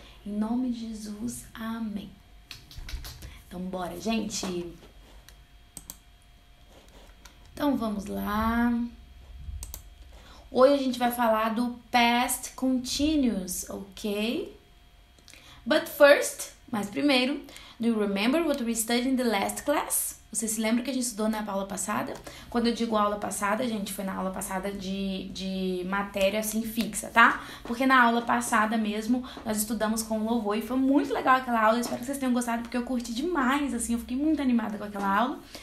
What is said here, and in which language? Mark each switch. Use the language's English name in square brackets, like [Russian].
[Portuguese] Em nome de Jesus, amém. Então, bora, gente. Então, vamos lá. Hoje a gente vai falar do past continuous, ok? [English] But first, [Portuguese] mas primeiro, [English] do you remember what we studied in the last class? [Portuguese] Você se lembra que a gente estudou na aula passada? Quando eu digo aula passada, gente, foi na aula passada de matéria, assim, fixa, tá? Porque na aula passada mesmo, nós estudamos com louvor e foi muito legal aquela aula. Eu espero que vocês tenham gostado, porque eu curti demais, assim, eu fiquei muito animada com aquela aula.